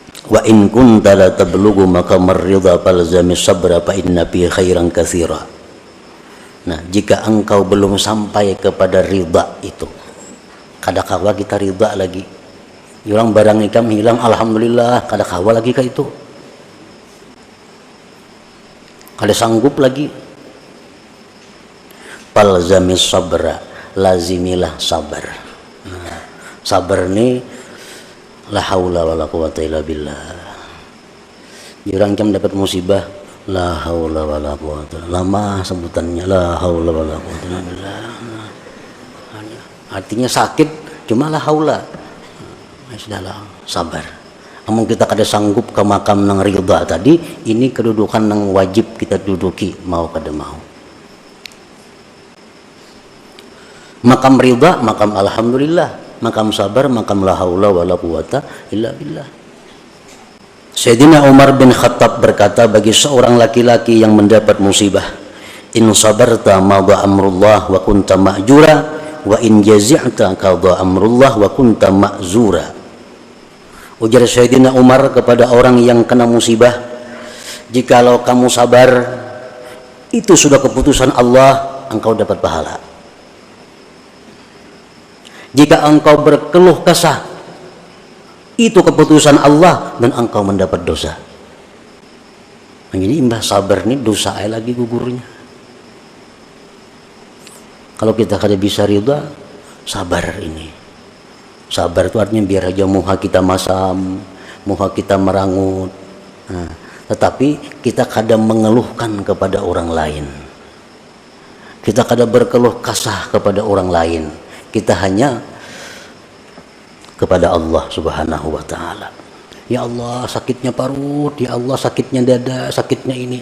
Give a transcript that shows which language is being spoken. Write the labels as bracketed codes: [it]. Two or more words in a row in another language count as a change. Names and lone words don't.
[ar] وإن كنت لا تبلغ مقام الرضا فالزم الصبر فإن في خيرا كثيرا. [bjn] Nah, jika engkau belum sampai kepada ridha itu, kadakawa kita ridha lagi. Orang barang ikam hilang, alhamdulillah, kadakawa lagi ka itu. Kada sanggup lagi. [ar] فالزم الصبر, [bjn] lazimilah sabar. Nah, sabar ni [ar] لا حول ولا قوة إلا بالله. [bjn] Orang jam dapat musibah, [ar] لا حول ولا قوة. [bjn] Lama sebutannya [ar] لا حول ولا قوة إلا بالله. [bjn] Artinya sakit cuma [ar] لا حول. [bjn] Sudahlah, sabar. Amun kita kada sanggup ke makam nang ridha tadi, ini kedudukan nang wajib kita duduki mau kada mau. Makam ridha, makam alhamdulillah, makam sabar, makam [ar] لا حول ولا قوة إلا بالله. [id] Sayyidina Umar bin Khattab berkata bagi seorang laki-laki yang mendapat musibah, [ar] إن صبرت مضى أمر الله وكنت مأجورا وإن جزعت قضى أمر الله وكنت مأزورا. [id] Ujar Sayyidina Umar kepada orang yang kena musibah, jikalau kamu sabar, itu sudah keputusan Allah, engkau dapat pahala. Jika engkau berkeluh kesah, itu keputusan Allah dan engkau mendapat dosa. [bjn] Jadi imbah sabar ini dosa lagi gugurnya. Kalau kita kada bisa ridha, sabar ini. Sabar itu artinya biar aja muha kita masam, muha kita merangut. Nah, tetapi kita kadang mengeluhkan kepada orang lain. Kita kadang berkeluh kasah kepada orang lain. Kita hanya kepada Allah [ar] سبحانه وتعالى. [bjn] Ya Allah, sakitnya parut, ya Allah sakitnya dada, sakitnya ini.